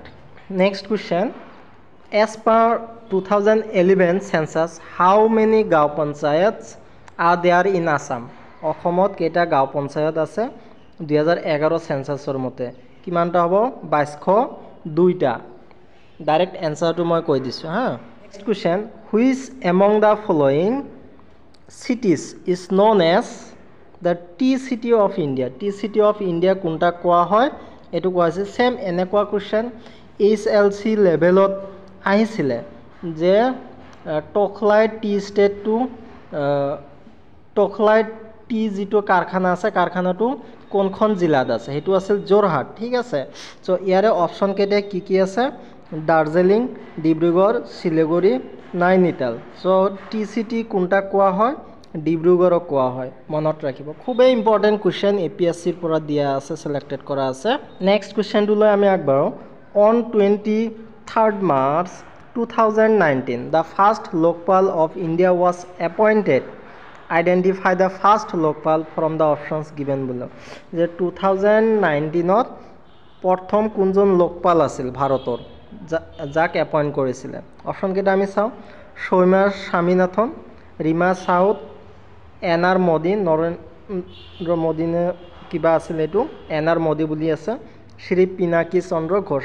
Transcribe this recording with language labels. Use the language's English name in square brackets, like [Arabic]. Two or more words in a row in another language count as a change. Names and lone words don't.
[English] next question, as per 2011 census how many [Assamese] গাঁও পঞ্চায়ত [English] are there in Assam? [Assamese] অসমত কেইটা গাঁও পঞ্চায়ত আছে 2011 চেন্সাছৰ মতে? কিমানটা হ'ব? 2202টা। [English] direct answer [Assamese] মই কৈ দিছোঁ হা। [English] next question, which among the following cities is known as the tea city of India? tea city of India [Assamese] কোনটা কোৱা হয়? এইটো কোৱা হৈছে সেম এনেকুৱা কুৱেশ্যন HLC লেভেলত আহিছিলে যে টকলাই টি ষ্টেটটো, টকলাই টি যিটো কাৰখানা আছে, কাৰখানাটো কোনখন জিলাত আছে? সেইটো আছিল যোৰহাট। ঠিক আছে। চ' ইয়াৰে অপশ্যন কেইটা কি কি আছে? দাৰ্জিলিং, ডিব্ৰুগড়, শিলিগুৰি, নাইনিতাল। চ' [English] tea city [Assamese] কোনটা কোৱা হয়? ডিব্ৰুগড়ক কোৱা হয়। মনত ৰাখিব, খুবেই [English] important question [Assamese] APSCৰ পৰা দিয়া আছে, ছিলেক্টেড কৰা আছে। [English] next question [Assamese] আমি আগবাঢ়োঁ। [English] on 23rd March 2019 the first Lokpal of India was appointed. identify the first Lokpal from the options given below'. [Assamese] যে 2019ত প্ৰথম কোনজন লোকপাল আছিল ভাৰতৰ, যাক এপইণ্ট কৰিছিলে? অপশ্যনকেইটা আমি চাওঁ। সৌম্যা স্বামীনাথন, ৰীমা চাউদ, NR মোদী, নৰেন্দ্ৰ মোদী নে কিবা আছিল এইটো, NR মোদী বুলি আছে, শ্ৰী পিনাকী চন্দ্ৰ ঘোষ।